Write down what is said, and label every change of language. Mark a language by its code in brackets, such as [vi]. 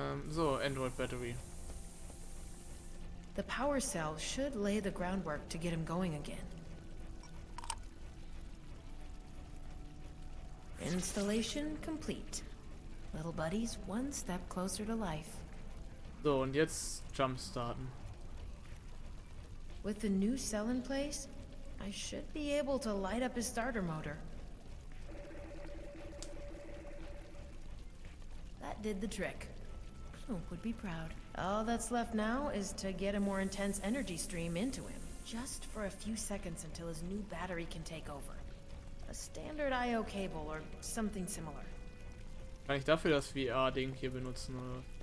[en] So, Android battery. The power cell should lay the groundwork to get him going again. Installation complete. Little buddy's one step closer to life. [de] So, und jetzt Jump starten. [en] With the new cell in place, I should be able to light up his starter motor. That did the trick. Ploop would be proud. All that's left now is to get a more intense energy stream into him. Just for a few seconds until his new battery can take over. A standard I/O cable or something similar. [de] Kann ich dafür das VR-Ding hier benutzen, oder?